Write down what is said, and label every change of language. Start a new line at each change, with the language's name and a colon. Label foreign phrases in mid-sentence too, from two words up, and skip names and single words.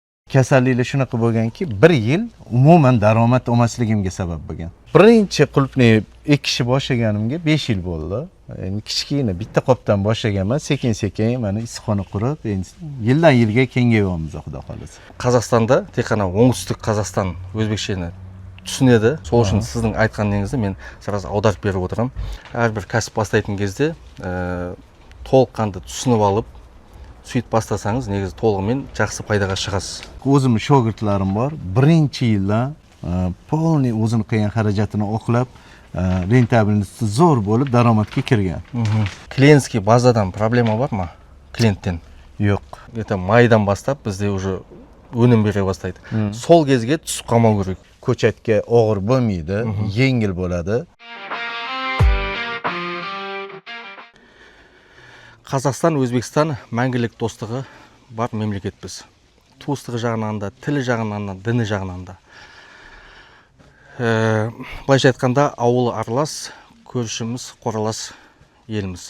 Uzbek: kasalliklar shunaqa bo'lganki, 1 yil umuman daromad olmasligimga sabab bo'lgan. Birinchi qulupni ekishni boshlaganimga 5 yil bo'ldi. Endi kichkina bitta qopdan boshlaganman, sekin-sekin mana issiqxona qurib, endi yildan yilga kengayapmiz, xudo xolasa.
Kazakh: Қазақстанда тек қана оңтүстік Қазақстан өзбекшені түсінеді. Сол үшін сіздің айтқаныңызды мен сразу аударып беріп отырамын. Әрбір кәсіп бастайтын кезде толыққанды түсініп алып, сөйтіп бастасаңыз, негізі толығымен жақсы пайдаға шығасыз.
Uzbek: O'zim shogirdlarim bor. Birinchi yilda polni o'zini qilgan xarajatini oqlab, rentabilnosti zo'r bo'lib daromadga kirgan.
Kazakh: Клиентский базадан проблема бар ма? Клиенттен?
Uzbek: Yo'q.
Kazakh: Это майдан бастап бізде уже өнім бере бастайды. Сол кезге түсіп қалмау керек.
Uzbek: Ko'chatga og'ir bo'lmaydi, yengil bo'ladi.
Kazakh: Қазақстан, Өзбекстан мәңгілік достығы бар мемлекетпіз. Туыстығы жағынан да, тілі жағынан да, діні жағынан да. Былайша айтқанда, ауылы аралас, көршіміз қоралас еліміз.